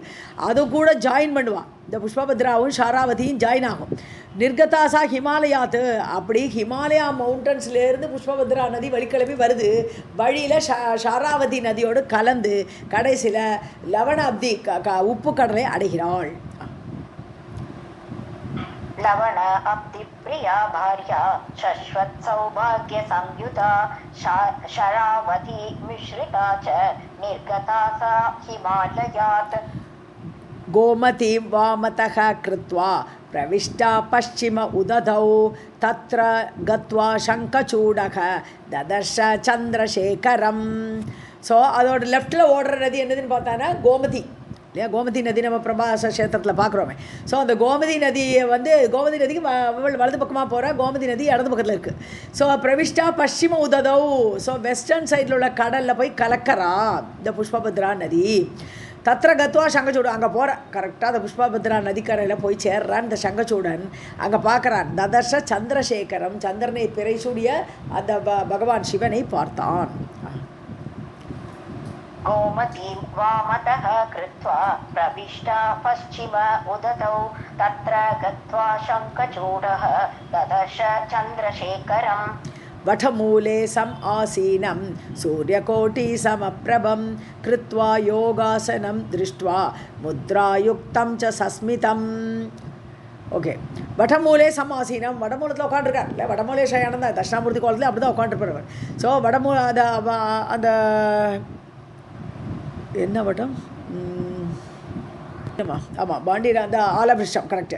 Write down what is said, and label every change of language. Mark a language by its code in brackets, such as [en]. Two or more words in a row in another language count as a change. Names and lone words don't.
[ta] அது கூட ஜாயின் பண்ணுவான், இந்த புஷ்பபத்ராவும் ஷாராவதியும் ஜாயின் ஆகும். [sa] निर्गता सा हिमालयात्, [ta] அப்படி ஹிமாலயா மவுண்டன்ஸ்லேருந்து புஷ்பபத்ரா நதி வழிக்கிளம்பி வருது. வழியில் ஷாராவதி நதியோடு கலந்து கடைசியில் [sa] लवण अब्धि [ta] உப்பு கடலை அடைகிறாள். [sa] लवण अब्धि प्रिया भार्या शाश्वत सौभाग्य संयुता शरावती मिश्रिता च निर्गता सा हिमालयात्. गोमतीं वामतः कृत्वा प्रविष्टा पश्चिम उदधौ तत्र गत्वा शङ्खचूडः ददर्श चन्द्रशेखरम्. [ta] ஸோ அதோட லெஃப்ட்டில் ஓடுற நதி என்னதுன்னு பார்த்தானா கோமதி இல்லையா? கோமதி நதி நம்ம பிரபாச கஷேத்திரத்தில் பார்க்குறோமே. ஸோ அந்த கோமதி நதியை கோமதி நதிக்கு வலது பக்கமாக போகிற கோமதி நதி இடது பக்கத்தில் இருக்குது. ஸோ [sa] प्रविष्टा पश्चिम उदधौ, [ta] ஸோ [en] western side [ta] உள்ள கடலில் போய் கலக்கிறா இந்த புஷ்பபத்ரா நதி. [sa] तत्र गत्वा [ta] சங்கச்சூடு அங்கே போகிற கரெக்டாக அந்த புஷ்பபத்ரா நதிக்கரையில் போய் சேர்றான் இந்த சங்கச்சூடன். அங்கே பார்க்குறான் [sa] ददर्श चन्द्रशेखरम्, [ta] சந்திரனை பிறைசூடிய அந்த பகவான் சிவனை பார்த்தான். [sa] गोमतीं वामतः कृत्वा प्रविष्टा पश्चिम उदतौ तत्र गत्वा शङ्खचूडः ददर्श चन्द्रशेखरम् वठमूले सम आसीनं सूर्यकोटिसमप्रभं कृत्वा योगासनं दृष्ट्वा मुद्रायुक्तं च सस्मितम्. [ta] ஓகே, [sa] वटमूले समासीनम्, [ta] வடமூலத்தில் உட்காந்துருக்கார் இல்லை, [sa] वटमूले शयानम् [ta] தான் தட்சிணாமூர்த்தி கோலத்தில் அப்படி தான் உட்காந்துருப்பார். ஸோ வடமூல அந்த என்ன வட்டம் ஆமாம் பாண்டியர் அந்த ஆலமிருஷம் கரெக்டு.